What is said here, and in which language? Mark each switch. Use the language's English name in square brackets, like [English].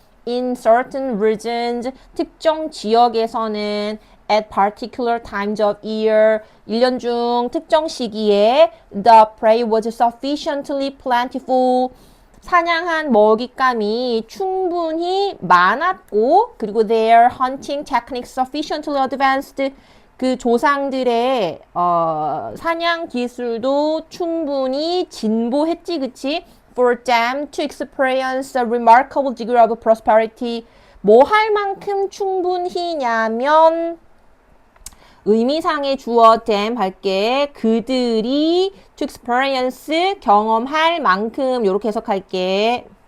[English] In certain regions, [Korean] 특정 지역에서는 [English] at particular times of year, [Korean] 1년 중 특정 시기에 [English] the prey was sufficiently plentiful, [Korean] 사냥한 먹잇감이 충분히 많았고 그리고 [English] their hunting techniques sufficiently advanced, [Korean] 그 조상들의 사냥 기술도 충분히 진보했지, 그치? [English] For them to experience a remarkable degree of prosperity. [Korean] 뭐 할 만큼 충분히냐면 의미상의 주어 them 할게. 그들이 [English] to experience [Korean] 경험할 만큼 이렇게 해석할게.